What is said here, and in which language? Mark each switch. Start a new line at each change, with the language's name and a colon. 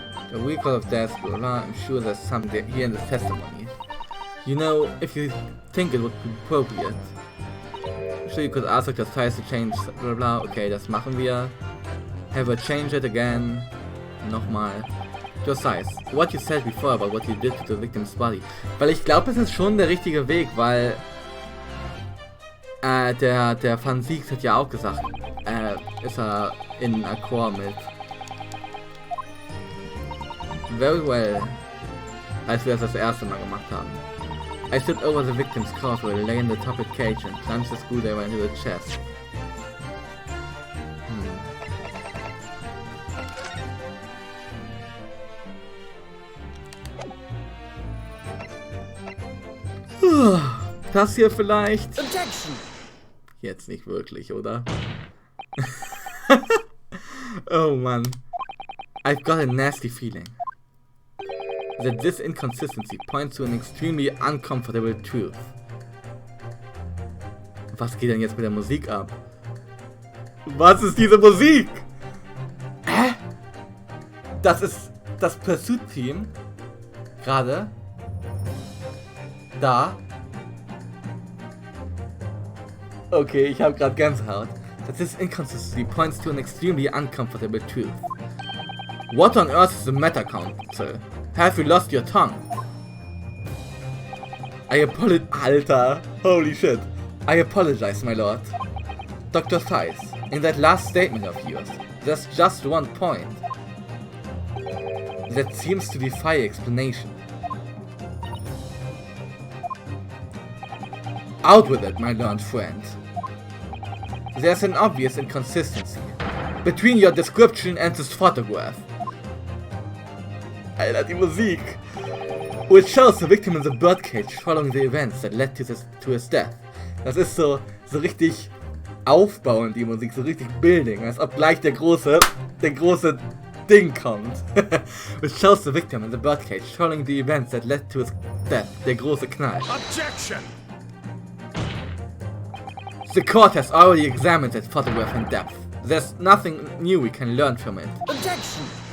English: The recall of death, blah, blah, I'm sure there's some here in the testimony. You know, if you think it would be appropriate. Sure, you could ask Dr. Theis to change, blah blah. Okay,
German: das machen wir.
English: Have her change it again.
German: Nochmal.
English: Just Theis, what you said before about what you did to the victim's body.
German: Weil ich glaube, es ist schon der richtige Weg, weil der Van Siegs hat ja auch gesagt, ist er in Akkord mit.
English: Very well.
German: Als wir das erste Mal gemacht haben.
English: I stood over the victim's corpse where they lay in the top cage and plunged the screwdriver into the chest.
German: Das hier vielleicht? Objection. Jetzt nicht wirklich, oder? Oh Mann.
English: I've got a nasty feeling that this inconsistency points to an extremely uncomfortable truth.
German: Was geht denn jetzt mit der Musik ab? Was ist diese Musik? Hä? Das ist das Pursuit-Team. Gerade. Da. Okay, ich habe gerade Gänsehaut.
English: That this inconsistency points to an extremely uncomfortable truth. What on earth is the matter, Counsel? Have you lost your tongue? I apologize. Alter, holy shit. I apologize, my lord. Dr. Theis, in that last statement of yours, there's just one point that seems to defy explanation. Out with it, my learned friend. There's an obvious inconsistency between your description and this photograph.
German: Alter, die Musik.
English: Which shows the victim in the birdcage following the events that led to his death.
German: Das ist so richtig aufbauend, die Musik, so richtig building, als ob gleich der große Ding kommt.
English: Which shows the victim in the birdcage following the events that led to his death.
German: Der große Knall.
English: Objection! The court has already examined that photograph in depth. There's nothing new we can learn from it. Objection!